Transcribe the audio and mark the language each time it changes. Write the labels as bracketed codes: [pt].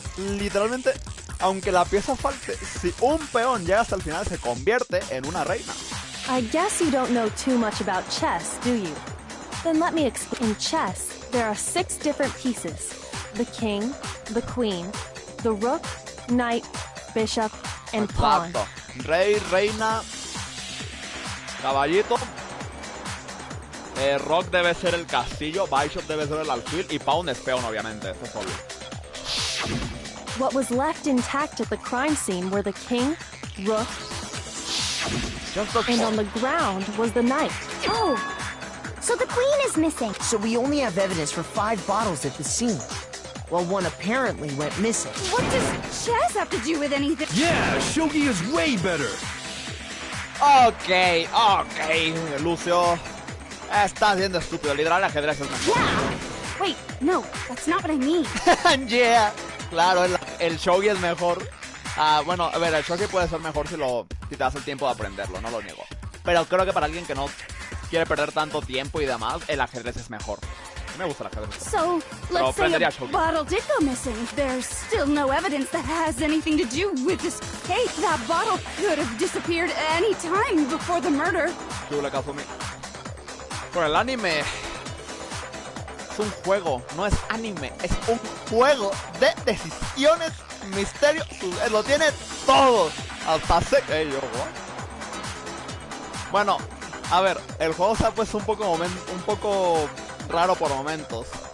[es] Literalmente, aunque la pieza falte, si un peón llega hasta el final, se convierte en una reina. [en] I guess you don't know too much about chess, do you? Then let me explain. In chess, there are 6 different pieces. The king, the queen, the rook, knight, bishop, and pawn. [es] Exacto. Rey, reina, caballito. Rock debe ser el castillo, Bishop debe ser el alfil y Pawn es peón, obviamente. Eso es obvio. [en] What was left intact at the crime scene were the king, rook, and on the ground was the knight. Oh, so the queen is missing. So we only have evidence for 5 bottles at the scene, while one apparently went missing. What does chess have to do with anything? Yeah, shogi is way better. [es] Ok, Lucio. Estás siendo estúpido. Literal, el ajedrez es mejor. [en] Yeah. Wait, no, that's not what I mean. [es] Yeah. Claro, el shogi es mejor. Bueno, a ver, el shogi puede ser mejor si te das el tiempo de aprenderlo, no lo niego. Pero creo que para alguien que no quiere perder tanto tiempo y demás, el ajedrez es mejor. A mí me gusta el ajedrez. [en] So, let's say [es] aprendería [en] a [es] shogi. [en] bottle did go missing. There's still no evidence that has anything to do with this case. That bottle could have disappeared any time before the murder. [es] Chula, Kazumi. Por el anime es un juego, no es anime, es un juego de decisiones, misterio, lo tiene todo, hasta Bueno, a ver, el juego se ha puesto un poco raro por momentos.